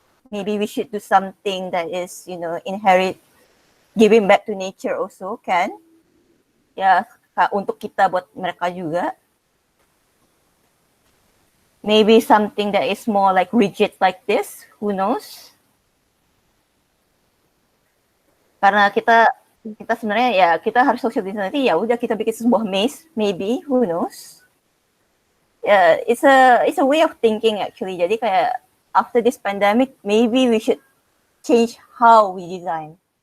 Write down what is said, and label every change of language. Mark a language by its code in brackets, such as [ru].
[en] Maybe we should do something that is, you know, inherit, giving back to nature also, kan? [id] Ya, untuk kita buat mereka juga. [en] Maybe something that is more like rigid like this, who knows? [id] Karena kita sebenarnya ya kita harus social distancing, ya udah kita bikin sebuah maze, [en] maybe, who knows? Yeah, it's a way of thinking actually. [id] Jadi kayak [en] after this pandemic, maybe we should change how we design.